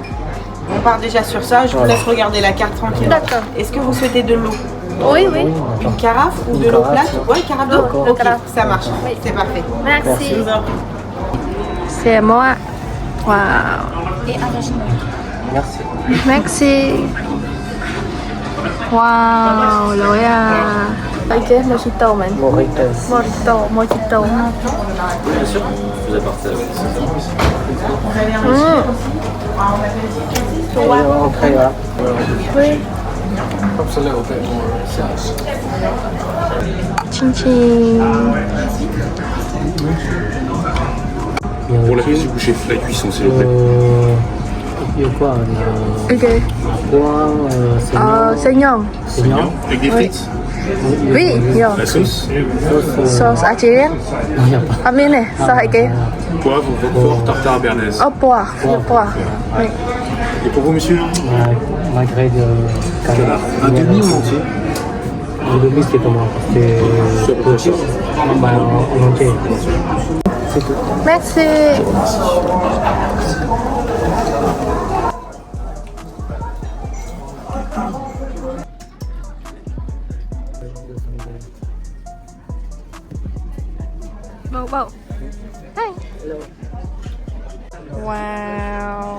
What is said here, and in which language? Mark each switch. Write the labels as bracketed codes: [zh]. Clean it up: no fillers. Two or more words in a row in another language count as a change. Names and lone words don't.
[fr] On part déjà sur ça, je vous laisse regarder la carte tranquille. D'accord. Est-ce que vous souhaitez de l'eau? Oui, oui. Une carafe ou de l'eau plate? Ouais, carafe d'eau? Ok, ça marche, Oui. c'est parfait. Merci. Je vous en prie. C'est à moi. Wow. Et Merci. Merci. [vi] Wow, lỗi à. Đấy chứ, mojito mình. Mojitos. Mojito. [fr] Bien sûr, je vous apporte ça. [en] Okay, right. Helps a little bit more sauce. Ching ching. [fr] Pour la cuisson bouchée, la cuisson s'il vous plaît. Il y a quoi? On a Ok. pois, Seigneur. saignant. Avec des frites, Oui, nhiều. la sauce, Sauce algérienne. Non, il n'y a pas. [vi] À miên này, sao hãy kê? [fr] poivre, roquefort, tartare, béarnaise. Oh, poire. Nhiều poire. Oui. Et pour vous, monsieur, Magret de canard. un demi ou entier? Un demi, c'est comment? C'est à peu près ça. En entier. C'est tout. Merci. [vi] Bầu. Hey. Wow.